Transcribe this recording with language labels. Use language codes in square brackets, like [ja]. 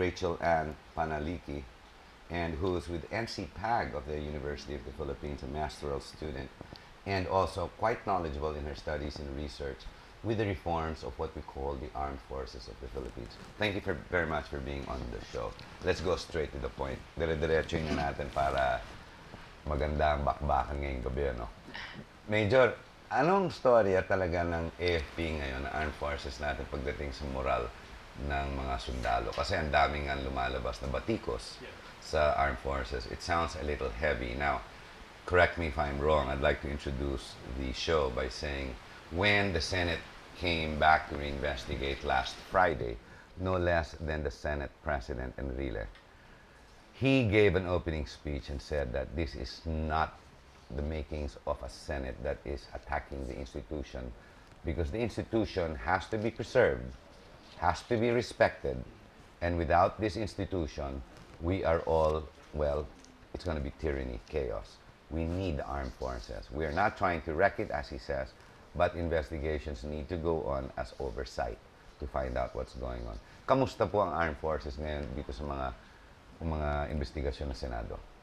[en] Rachel Ann Panaliki, and who is with NC-PAG of the University of the Philippines, a master's student, and also quite knowledgeable in her studies and research with the reforms of what we call the Armed Forces of the Philippines. Thank you very much for being on the show. Let's go straight to the point. [tl] Dire-diretso nyo natin para maganda ang bakbakan ngayong gabi, no? Major, anong storya talaga ng AFP ngayon, ng Armed Forces natin, pagdating sa moral ng mga sundalo? Kasi ang daming nga lumalabas na batikos sa Armed Forces. [en] It sounds a little heavy. Now, correct me if I'm wrong. I'd like to introduce the show by saying when the Senate came back to reinvestigate last Friday, no less than the Senate President Enrile, he gave an opening speech and said that this is not the makings of a Senate that is attacking the institution, because the institution has to be preserved, has to be respected, and without this institution, we are all, well, it's going to be tyranny, chaos. We need the armed forces. We are not trying to wreck it, as he says, but investigations need to go on as oversight to find out what's going on. [tl] Kamusta po ang armed forces ngayon dito sa mga investigasyon ng Senado?